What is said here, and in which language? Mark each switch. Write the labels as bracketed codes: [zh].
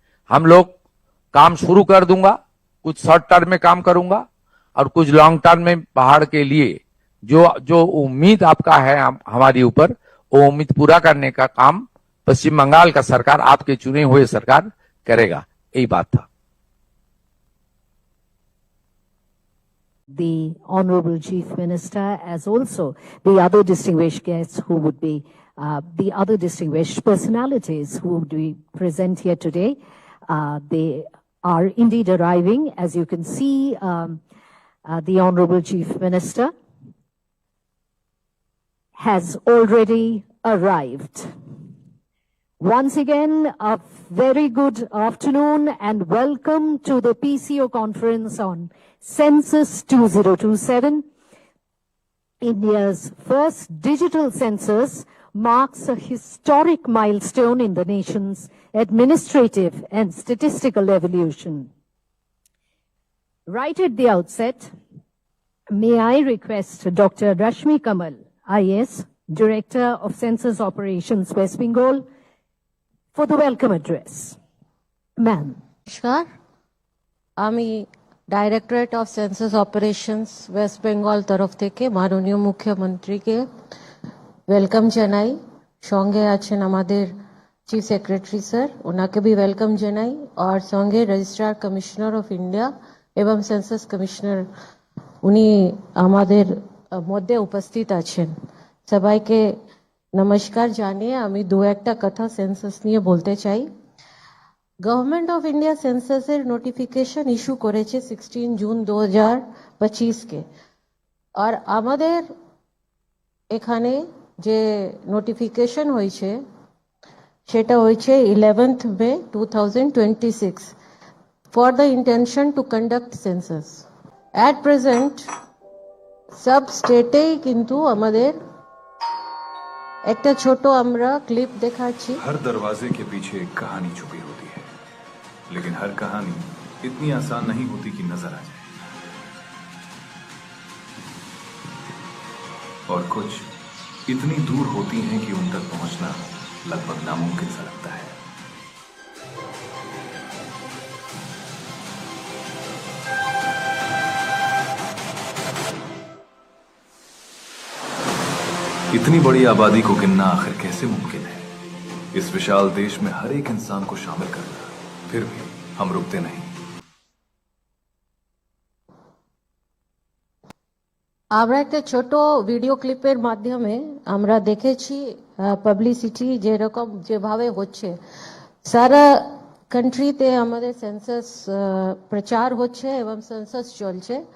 [hi] हम लोग काम शुरू कर दूंगा, कुछ शॉर्ट टर्म में काम करूंगा और कुछ लॉन्ग टर्म में पहाड़ के लिए जो जो उम्मीद आपका है हमारी ऊपर, वो उम्मीद पूरा करने का काम पश्चिम बंगाल का सरकार, आपके चुने हुए सरकार करेगा। यही बात था। [en] The Honorable Chief Minister, as also the other distinguished guests who would be the other distinguished personalities who would be present here today. They are indeed arriving. As you can see, the Honorable Chief Minister has already arrived. Once again, a very good afternoon and welcome to the PCO conference on Census 2027. India's first digital census marks a historic milestone in the nation's administrative and statistical evolution. Right at the outset, may I request Dr. Rashmi Kamal, IAS, Director of Census Operations, West Bengal, for the welcome address. Ma'am. [bn] নমস্কার, আমি directorate of census operations West Bengal তরফ থেকে মাননীয় মুখ্যমন্ত্রীকে welcome জানাই। সঙ্গে আছেন আমাদের চিফ সেক্রেটারি স্যার, ওনাকে भी ওয়েলকাম জানাই। আর সঙ্গে রেজিস্ট্রার কমিশনার অফ ইন্ডিয়া এবং সেন্সাস কমিশনার, উনি আমাদের মধ্যে উপস্থিত আছেন। সবাইকে নমস্কার জানিয়ে আমি দু একটা কথা সেন্সাস নিয়ে বলতে চাই। Government of India সেন্সাসের notification issue করেছে 16 জুন 2025 কে। আর আমাদের এখানে যে নোটিফিকেশন হয়েছে সেটা হয়েছে [en] 11th May 2026 for the intention to conduct census. At present [bn] সব স্টেটেই কিন্তু আমাদের একটা ছোট আমরা ক্লিপ দেখাচ্ছি। [hi] हर दरवाजे के पीछे एक कहानी छुपी होती है, लेकिन हर कहानी इतनी आसान नहीं होती कि नजर आ जाए। और कुछ इतनी दूर होती हैं कि उन तक पहुंचना लगभग नामुमकिन सा लगता है। इतनी बड़ी आबादी को गिनना आखिर कैसे मुमकिन है? इस विशाल देश में हर एक इंसान को शामिल करना, फिर भी हम रुकते नहीं। [bn] আমরা একটা ছোট ভিডিও ক্লিপের মাধ্যমে আমরা দেখেছি পাবলিসিটি যেরকম যেভাবে হচ্ছে সারা কান্ট্রিতে আমাদের সেন্সাস প্রচার হচ্ছে এবং সেন্সাস চলছে।